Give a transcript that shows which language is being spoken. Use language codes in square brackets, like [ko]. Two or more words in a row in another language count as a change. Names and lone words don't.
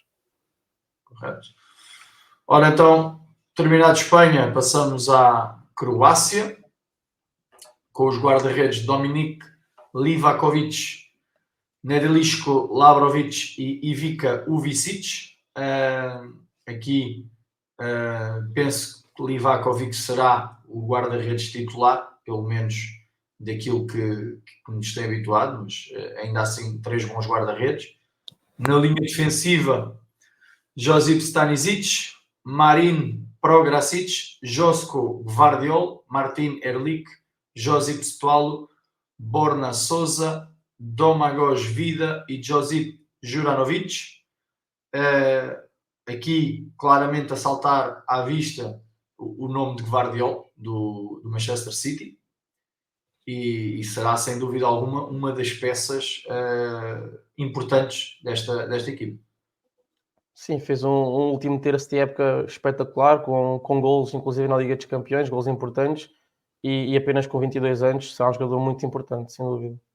[pt] Correto. Ora, então, terminado Espanha, passamos à Croácia, com os guarda-redes Dominik Livakovic, Nedeljko Labrovic e Ivica Uvicic. Aqui penso que Livakovic será o guarda-redes titular, pelo menos daquilo que nos tem habituado, mas ainda assim 3 bons guarda-redes. Na linha defensiva, Josip Stanisic, Marin Prograsic, Josko Gvardiol, Martin Erlich, Josip Stoalo, Borna Souza, Domagoj Vida e Josip Juranovic. Aqui claramente a saltar à vista o nome de Gvardiol do Manchester City e será sem dúvida alguma uma das peças importantes desta equipe. Sim, fez um último terço de época espetacular, com golos, inclusive na Liga dos Campeões, golos importantes, e apenas com 22 anos será um jogador muito importante, sem dúvida.